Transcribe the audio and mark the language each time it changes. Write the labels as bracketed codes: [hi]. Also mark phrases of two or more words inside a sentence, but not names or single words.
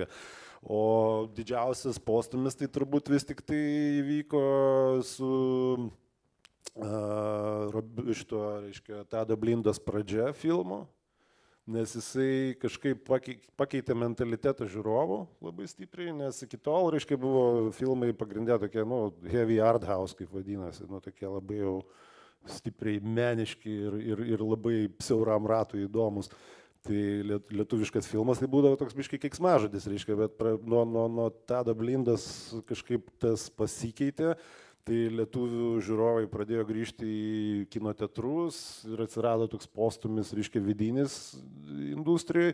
[lt] O didžiausias postūmis tai turbūt vis tik tai įvyko su šito, reiškia, Tado Blindos pradžia filmo, nes jisai kažkaip pakeitė mentalitetą žiūrovų labai stipriai, nes iki tol, reiškia, buvo filmai pagrindė tokie, [en] heavy art house, [lt] kaip vadinasi, tokie labai jau stipriai meniški ir labai siauram ratui įdomus. Tai lietuviškas filmas tai būdavo toks biškai keiksmažodis, reiškia, bet nuo Tado Blindos kažkaip tas pasikeitė. Tai lietuvių žiūrovai pradėjo grįžti į kino teatrus ir atsirado toks postūmis, reiškia, vidinis industrijai.